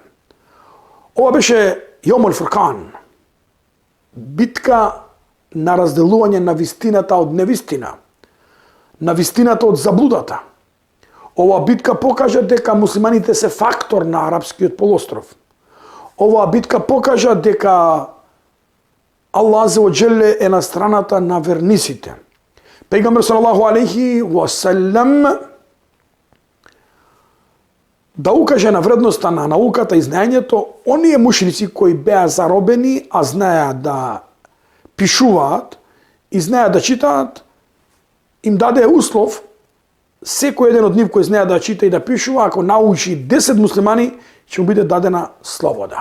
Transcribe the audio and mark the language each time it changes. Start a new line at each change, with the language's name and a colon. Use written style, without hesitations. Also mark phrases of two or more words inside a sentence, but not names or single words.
Macedonian: Ова беше
Arabic: يوم الفرقان,
Macedonian: битка на разделување на вистината од невистина, на вистината од заблудата. Оваа битка покажа дека муслиманите се фактор на арапскиот полуостров. Оваа битка покажа дека Аллах
Arabic: عز وجل
Macedonian: е на страната на верниците. Пејгамбер
Arabic: صلى الله عليه وسلم
Macedonian: да укаже на вредноста на науката и знаењето, оние мушрици кои беа заробени, а знаеа да пишуваат и знаеа да читаат, им даде услов секој еден од нив кој знае да чита и да пишува, ако научи 10 муслимани, ќе му биде дадена слобода.